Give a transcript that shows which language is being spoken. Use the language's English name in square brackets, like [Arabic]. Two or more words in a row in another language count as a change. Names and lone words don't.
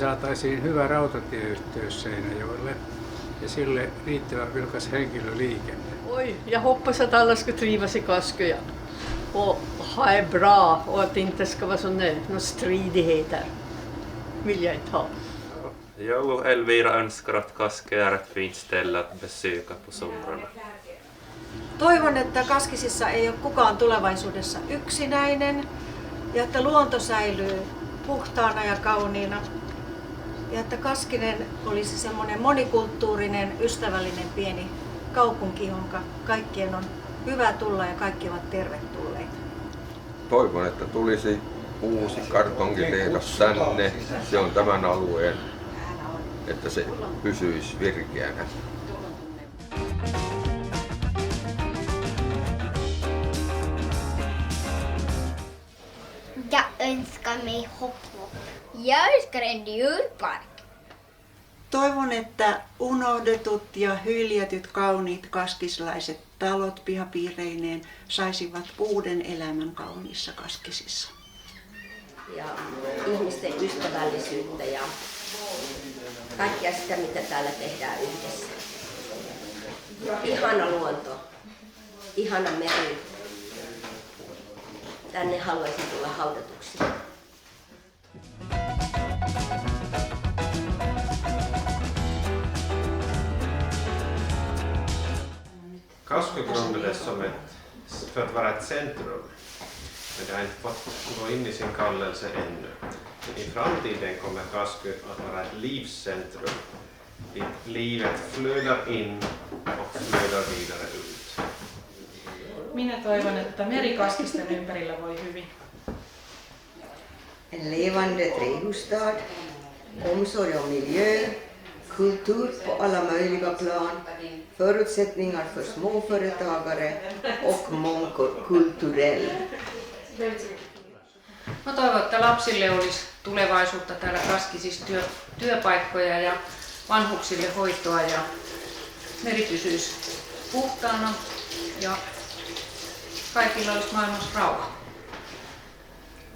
[Finnish] saataisiin hyvä rautatieyhteys Seinäjoelle ja sille riittävän vilkas henkilöliikenne. [Swedish] Oj, jag hoppas att alla ska trivas i Kaskö och ha det bra och att det inte ska vara några stridigheter. Vill jag inte ha. Jag och Elvira önskar att Kaskö är ett fint ställe att besöka på somrarna. [Finnish] Toivon, että Kaskisissa ei ole kukaan tulevaisuudessa yksinäinen ja että luonto säilyy puhtaana ja kauniina. Ja että Kaskinen olisi semmoinen monikulttuurinen, ystävällinen pieni kaupunki, jonka kaikkien on hyvä tulla ja kaikki ovat tervetulleita. Toivon, että tulisi uusi kartonkitehdas tänne. Se on tämän alueen, että se pysyisi virkeänä. [Swedish] Jag önskar mig hopplopp. Jag önskar en djurpark. [Finnish] Toivon, että unohdetut ja hyljetyt kauniit kaskislaiset talot pihapiireineen saisivat uuden elämän kauniissa Kaskisissa. Ja ihmisten ystävällisyyttä ja kaikkea sitä, mitä täällä tehdään yhdessä. Ihana luonto, ihana meri. Tänne haluaisin tulla haudatuksi. [Swedish] Kaskö grundades för att vara ett centrum, men det har inte fått gå in i sin kallelse ännu. Men i framtiden kommer Kaskö att vara ett livscentrum dit livet flödar in och flödar vidare ut. [Finnish] Minä toivon, että meri Kaskisten ympärillä voi hyvin. [Swedish] En levande trädgårdsstad, omsorg om miljö, kultur på alla möjliga plan, förutsättningar för småföretagare och mångkulturell. [Finnish] Mä toivon, että lapsille olisi tulevaisuutta täällä Kaskisissa, työpaikkoja ja vanhuksille hoitoa ja meri pysyisi puhtaana ja kaikilla olisi maailmassa rauha.